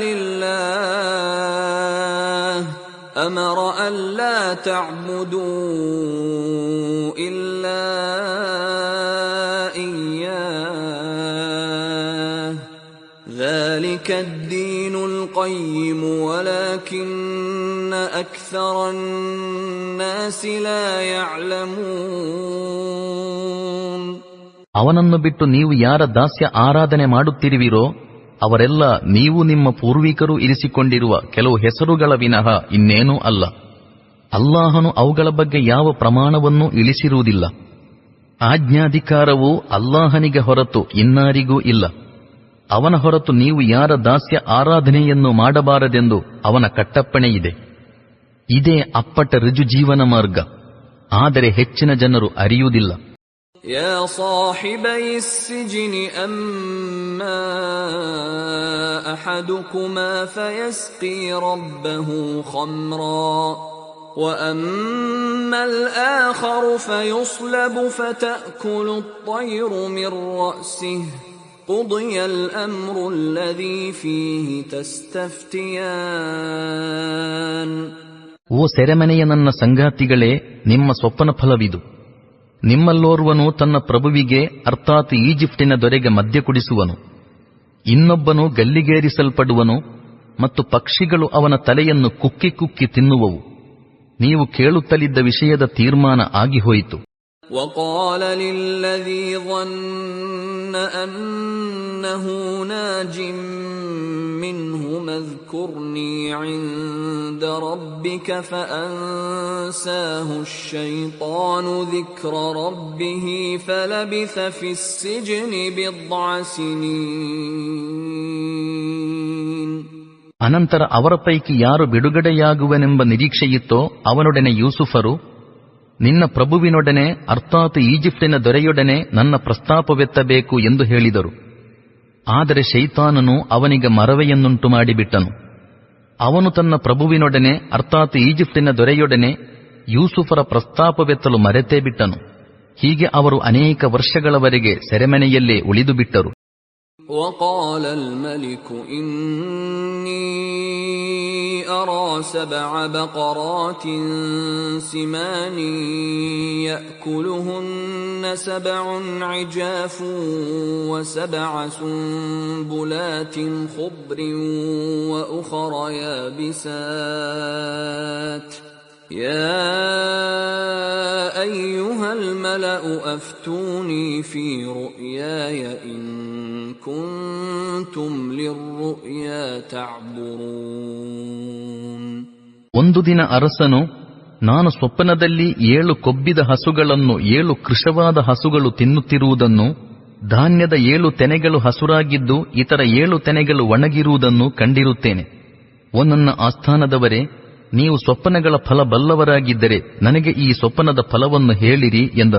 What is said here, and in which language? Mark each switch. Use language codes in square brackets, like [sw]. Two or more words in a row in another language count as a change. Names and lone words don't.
[ar] لله أمر ألا تعبدوا إلا إياه ذلك الدين القيم ولكن أكثر الناس لا يعلمون. [kn] ಅವನನ್ನು ಬಿಟ್ಟು ನೀವು ಯಾರ ದಾಸ್ಯ ಆರಾಧನೆ ಮಾಡುತ್ತಿರುವಿರೋ ಅವರೆಲ್ಲ ನೀವು ನಿಮ್ಮ ಪೂರ್ವಿಕರು ಇರಿಸಿಕೊಂಡಿರುವ ಕೆಲವು ಹೆಸರುಗಳ ವಿನಃ ಇನ್ನೇನೂ ಅಲ್ಲ. ಅಲ್ಲಾಹನು ಅವುಗಳ ಬಗ್ಗೆ ಯಾವ ಪ್ರಮಾಣವನ್ನೂ ಇಳಿಸಿರುವುದಿಲ್ಲ. ಆಜ್ಞಾಧಿಕಾರವು ಅಲ್ಲಾಹನಿಗೆ ಹೊರತು ಇನ್ನಾರಿಗೂ ಇಲ್ಲ. ಅವನ ಹೊರತು ನೀವು ಯಾರ ದಾಸ್ಯ ಆರಾಧನೆಯನ್ನು ಮಾಡಬಾರದೆಂದು ಅವನ ಕಟ್ಟಪ್ಪಣೆಯಿದೆ. ಇದೇ ಅಪ್ಪಟ ಋಜು ಜೀವನ ಮಾರ್ಗ. ಆದರೆ ಹೆಚ್ಚಿನ ಜನರು ಅರಿಯುವುದಿಲ್ಲ. [ar] يا صاحبي السجن أما أحدكما فيسقي ربه خمرا وأما الآخر فيصلب فتأكل الطير من رأسه قضي الأمر الذي فيه تستفتيان. [kn] ಓ ಸೆರೆಮನೆಯ ನನ್ನ ಸಂಗಾತಿಗಳೇ, ನಿಮ್ಮ ಸ್ವಪ್ನ ಫಲವಿದು. ನಿಮ್ಮಲ್ಲೋರ್ವನು ತನ್ನ ಪ್ರಭುವಿಗೆ ಅರ್ಥಾತ್ ಈಜಿಪ್ಟಿನ ದೊರೆಗೆ ಮದ್ಯ ಕುಡಿಸುವನು, ಇನ್ನೊಬ್ಬನು ಗಲ್ಲಿಗೇರಿಸಲ್ಪಡುವನು ಮತ್ತು ಪಕ್ಷಿಗಳು ಅವನ ತಲೆಯನ್ನು ಕುಕ್ಕಿ ಕುಕ್ಕಿ ತಿನ್ನುವವು. ನೀವು ಕೇಳುತ್ತಲಿದ್ದ ವಿಷಯದ ತೀರ್ಮಾನ ಆಗಿಹೋಯಿತು. [ar] وقال للذي ظن أنه ناج منه اذكرني عند ربك فأنساه الشيطان ذكر ربه فلبث في السجن بضع سنين. [kn] ಅನಂತರ ಅವರ ಪೈಕಿ ಯಾರು ಬಿಡುಗಡೆಯಾಗುವನೆಂಬ ನಿರೀಕ್ಷೆಯಿತ್ತೋ ಅವನೊಡನೆ ಯೂಸುಫರು, ನಿನ್ನ ಪ್ರಭುವಿನೊಡನೆ ಅರ್ಥಾತ್ ಈಜಿಪ್ಟಿನ ದೊರೆಯೊಡನೆ ನನ್ನ ಪ್ರಸ್ತಾಪವೆತ್ತಬೇಕು ಎಂದು ಹೇಳಿದರು. ಆದರೆ ಶೈತಾನನು ಅವನಿಗೆ ಮರವೆಯನ್ನುಂಟು ಮಾಡಿಬಿಟ್ಟನು. ಅವನು ತನ್ನ ಪ್ರಭುವಿನೊಡನೆ ಅರ್ಥಾತ್ ಈಜಿಪ್ಟಿನ ದೊರೆಯೊಡನೆ ಯೂಸುಫರ ಪ್ರಸ್ತಾಪವೆತ್ತಲು ಮರೆತೇ ಬಿಟ್ಟನು. ಹೀಗೆ ಅವರು ಅನೇಕ ವರ್ಷಗಳವರೆಗೆ ಸೆರೆಮನೆಯಲ್ಲೇ ಉಳಿದು ಬಿಟ್ಟರು. [ar] وقال الملك إني أرى 7 بقرات سمان يأكلهن 7 عجاف و7 سنبلات خضر وأخر يابسات يا أيها الملأ أفتوني في رؤياي إن كنتم للرؤيا تعبرون. [kn] ಒಂದು ದಿನ ಅರಸನು, ನಾನು ಸ್ವಪ್ನದಲ್ಲಿ 7 ಕೊಬ್ಬಿದ ಹಸುಗಳನ್ನು 7 ಕೃಶವಾದ ಹಸುಗಳು ತಿನ್ನುತ್ತಿರುವುದನ್ನು, ಧಾನ್ಯದ 7 ತೆನೆಗಳು ಹಸುರಾಗಿದ್ದು ಇತರ 7 ತೆನೆಗಳು ಒಣಗಿರುವುದನ್ನು ಕಂಡಿರುತ್ತೇನೆ. ಓ ನನ್ನ ಆಸ್ಥಾನದವರೇ, ನೀವು ಸ್ವಪ್ನಗಳ ಫಲ ಬಲ್ಲವರಾಗಿದ್ದರೆ ನನಗೆ ಈ ಸ್ವಪ್ನದ ಫಲವನ್ನು ಹೇಳಿರಿ ಎಂದನು.